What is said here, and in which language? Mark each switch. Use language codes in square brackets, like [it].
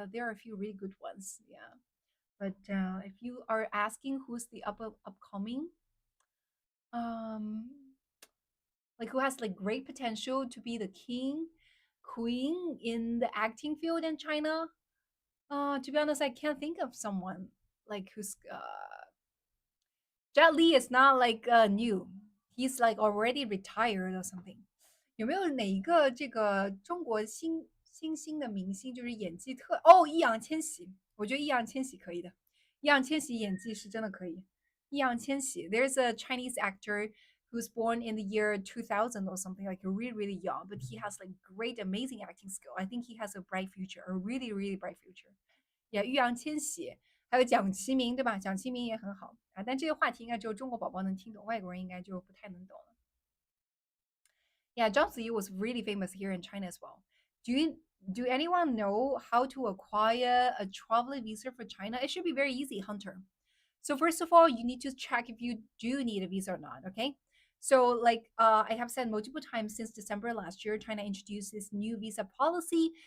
[en] There are a few really good ones. Yeah. But if you are asking who's the upcoming, um, like who has like great potential to be the king, queen in the acting field in China, to be honest, I can't think of someone like who's Jet Li is not like new. He's like already retired or something. [zh] 有没有哪一个这个中国新兴的明星，就是演技易烊千玺？我觉得易烊千玺可以的，易烊千玺演技是真的可以。 [en] 易烊千玺 there's a Chinese actor who's born in the year 2000 or something, like really really young, but he has like great amazing acting skill. I think he has a bright future, a really really bright future. [zh] Yeah, 易烊千玺，还有蒋奇明，对吧？蒋奇明也很好啊，但这个话题应该只有中国宝宝能听懂，外国人应该就不太能懂了。 [en] Yeah, Zhang Ziyi was really famous here in China as well. Do anyone know how to acquire a travel visa for China? It should be very easy, Hunter. So first of all, you need to check if you do need a visa or not. Okay. So like I have said multiple times since December last year, China introduced this new visa policy.